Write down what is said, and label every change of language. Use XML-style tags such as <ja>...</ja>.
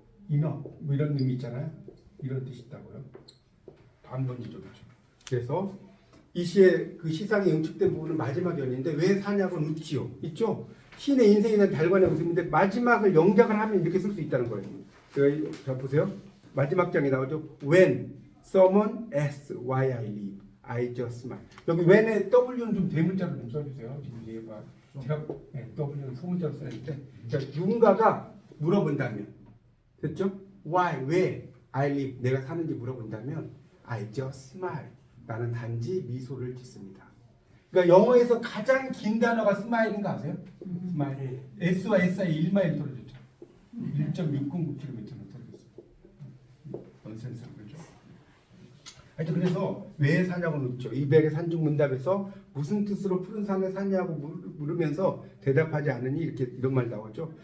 <ko>enough. 뭐 이런 의미 있잖아요. 이런 뜻이 있다고요. 단번지적이죠. 그래서 이 시의 그 시상이 응축된 부분은 마지막 연인데 왜 사냐고 묻지요. 있죠? 시인의 인생에 대한 달관의 웃음인데 마지막을 영작을 하면 이렇게 쓸 수 있다는 거예요. 자 보세요. 마지막 장에 나오죠.</ko> <en>When someone asks why I live, I just smile.</en> <ko>여기 when의 W는 좀 대문자로 좀 써주세요. 지금 뒤에 봐. 제가 W는 소문자로 써야되는데 그러니까 누군가가 물어본다면 됐죠?</ko> <en>Why, 왜 I live,</en> <ko>내가 사는지 물어본다면</ko> <en>I just smile.</en> <ko>나는 단지 미소를 짓습니다. 그러니까 영어에서 가장 긴 단어가 스마일인 거 아세요? 스마일. S와 S 사이 1마일 떨어졌죠. 1.609km로 떨어졌어요. 언센스 그렇죠? 하여튼 그래서 왜 사냐고 묻죠. 이백의 산중문답에서 무슨 뜻으로 푸른 산에 사냐고 물으면서 대답하지 않으니 이런 말 나오죠.</ko>